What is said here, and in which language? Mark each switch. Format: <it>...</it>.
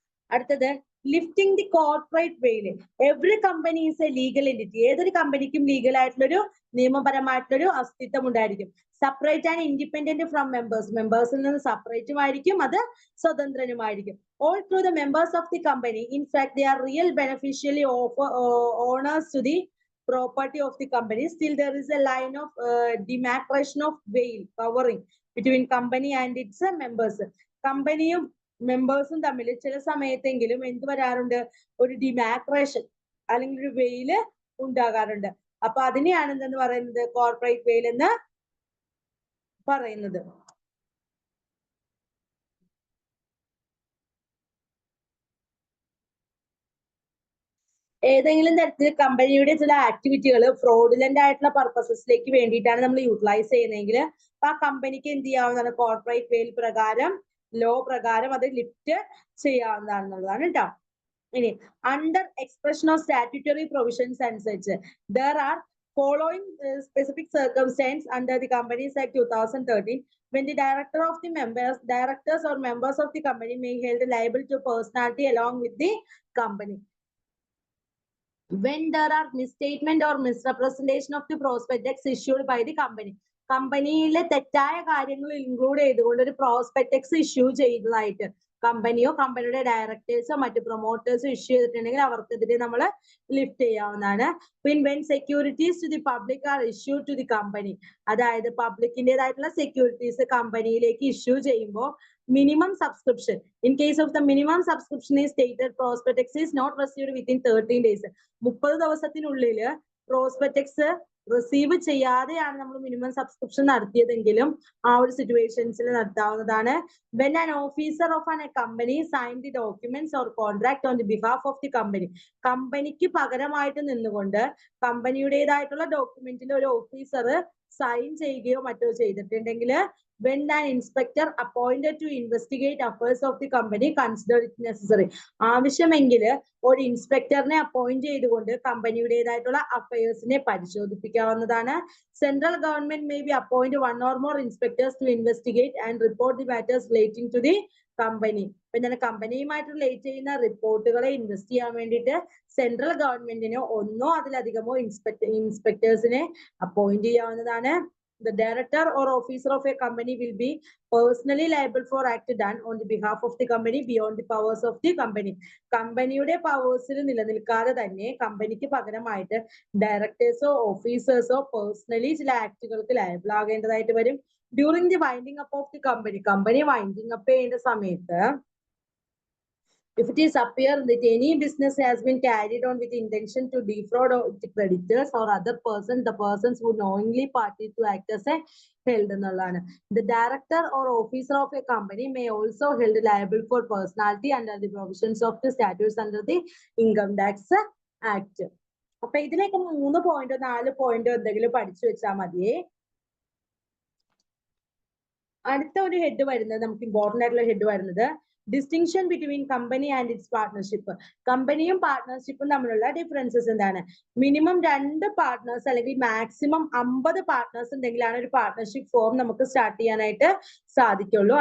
<en>അടുത്തത് lifting the corporate veil. Every company is a legal entity.</en> <ml>ഏതൊരു കമ്പനിക്കും ലീഗൽ ആയിട്ടുള്ളൊരു നിയമപരമായിട്ടുള്ളൊരു അസ്തിത്വം ഉണ്ടായിരിക്കും.</ml> <en>Separate and independent from members.</en> <ml>മെമ്പേഴ്സിൽ നിന്ന് സെപ്പറേറ്റും ആയിരിക്കും, അത് സ്വതന്ത്രനുമായിരിക്കും.</ml> <en>All through the members of the company, in fact, they are real beneficially owners to the property of the company. Still, there is a line of demarcation of veil covering between company and its members.</en> <ml>കമ്പനിയും മെമ്പേഴ്സും തമ്മിൽ ചില സമയത്തെങ്കിലും എന്ത് വരാറുണ്ട്? ഒരു ഡിമാക്രേഷൻ അല്ലെങ്കിൽ ഒരു വെയില് ഉണ്ടാകാറുണ്ട്. അപ്പൊ അതിനെയാണ് എന്തെന്ന് പറയുന്നത്? കോർപ്പറേറ്റ് വെയിൽ എന്ന് പറയുന്നത്. ഏതെങ്കിലും തരത്തിൽ കമ്പനിയുടെ ചില ആക്ടിവിറ്റികൾ ഫ്രോഡുലന്റ് ആയിട്ടുള്ള പർപ്പസസിലേക്ക് വേണ്ടിയിട്ടാണ് നമ്മൾ യൂട്ടിലൈസ് ചെയ്യുന്നതെങ്കിൽ ആ കമ്പനിക്ക് എന്ത് ചെയ്യാവുന്നതാണ്? കോർപ്പറേറ്റ് വെയിൽ പ്രകാരം, ലോ പ്രകാരം അത് ലിഫ്റ്റ് ചെയ്യാവുന്നതാണെന്നുള്ളതാണ് കേട്ടോ. ഇനി under expression of statutory provisions അനുസരിച്ച്</ml> <en>there are following specific circumstance under the Companies Act 2013 when the directors or members of the company may held liable to personality along with the company. When there are misstatement or misrepresentation of the prospectus issued by the company.</en> <ml>കമ്പനിയിലെ തെറ്റായ കാര്യങ്ങൾ include ചെയ്തുകൊണ്ട് ഒരു പ്രോസ്പെക്ടക്സ് issue ചെയ്തതായിട്ട് കമ്പനിയോ കമ്പനിയുടെ ഡയറക്ടേഴ്സോ മറ്റു പ്രൊമോട്ടേഴ്സോ issue ചെയ്തിട്ടുണ്ടെങ്കിൽ അവർക്കെതിരെ നമ്മൾ ലിഫ്റ്റ് ചെയ്യാവുന്നതാണ്.</ml> <en>when securities to the public are issued to the company,</en> <ml>അതായത് പബ്ലിക്കിൻ്റെതായിട്ടുള്ള സെക്യൂരിറ്റീസ് കമ്പനിയിലേക്ക് ഇഷ്യൂ ചെയ്യുമ്പോൾ</ml> <en>minimum subscription. In case of the minimum subscription is stated, prospectus is not received within 13 days.</en> <ml>30 ദിവസത്തിനുള്ളിൽ പ്രോസ്പെക്ടക്സ് റിസീവ് ചെയ്യാതെയാണ് നമ്മൾ മിനിമം സബ്സ്ക്രിപ്ഷൻ നടത്തിയതെങ്കിലും ആ ഒരു സിറ്റുവേഷൻസിൽ നടത്താവുന്നതാണ്.</ml> <en>when an officer of a company signed the documents or contract on the behalf of the company.</en> <ml>കമ്പനിക്ക് പകരമായിട്ട് നിന്നുകൊണ്ട് കമ്പനിയുടേതായിട്ടുള്ള ഡോക്യുമെന്റിൽ ഒരു ഓഫീസർ സൈൻ ചെയ്യുകയോ മറ്റോ ചെയ്തിട്ടുണ്ടെങ്കിൽ</ml> <en>when an inspector appointed to investigate affairs of the company considered it necessary.</en> <ml>ആവശ്യമെങ്കിൽ ഒരു ഇൻസ്പെക്ടറിനെ അപ്പോയിന്റ് ചെയ്തുകൊണ്ട് കമ്പനിയുടേതായിട്ടുള്ള അഫയേഴ്സിനെ പരിശോധിപ്പിക്കാവുന്നതാണ്.</ml> <en>Central government may be appoint one or more inspectors to investigate and report the matters relating to the company.</en> <ml>പിന്നെ കമ്പനിയുമായിട്ട് relate ചെയ്യുന്ന റിപ്പോർട്ടുകളെ invest ചെയ്യാൻ വേണ്ടിയിട്ട് central ഗവൺമെന്റിനോ ഒന്നോ അതിലധികമോ ഇൻസ്പെക്ടേഴ്സിനെ appoint ചെയ്യാവുന്നതാണ്.</ml> <en>The director or officer of a company will be personally liable for act done on the behalf of the company beyond the powers of the company.</en> <ml>കമ്പനിയുടെ പവേഴ്സിൽ നിലനിൽക്കാതെ തന്നെ കമ്പനിക്ക് പകരമായിട്ട് ഡയറക്ടേഴ്സോ ഓഫീസേഴ്സോ പേഴ്സണലി ചില ആക്ടുകൾക്ക് ലയബിൾ ആകേണ്ടതായിട്ട് വരും.</ml> <en>during the winding up of the company</en> <ml>winding up ചെയ്യേണ്ട സമയത്ത്</ml> <en>if it is appear that any business has been carried on with intention to defraud the creditors or other persons, the persons who knowingly party to act as a held എന്നുള്ളതാണ്. The director or officer of a company may also held liable for personality under the provisions of the statutes under the Income Tax Act.</en> <ml>അപ്പൊ ഇതിലേക്ക് 3 പോയിന്റോ 4 പോയിന്റോ എന്തെങ്കിലും പഠിച്ചു വെച്ചാൽ മതിയേ. അടുത്ത ഒരു head വരുന്നത്, നമുക്ക് ഇമ്പോർട്ടന്റ് ആയിട്ടുള്ള ഹെഡ് വരുന്നത്</ml> <en>Distinction between company and its partnership.</en> <ml>കമ്പനിയും പാർട്ട്ണർഷിപ്പും തമ്മിലുള്ള ഡിഫറൻസസ് എന്താണ്? മിനിമം 2 പാർട്ട്നേഴ്സ് അല്ലെങ്കിൽ മാക്സിമം 50 പാർട്ട്നേഴ്സ് ഉണ്ടെങ്കിലാണ് ഒരു പാർട്ട്ണർഷിപ്പ് ഫോം നമുക്ക് സ്റ്റാർട്ട് ചെയ്യാനായിട്ട് സാധിക്കുള്ളൂ.</ml>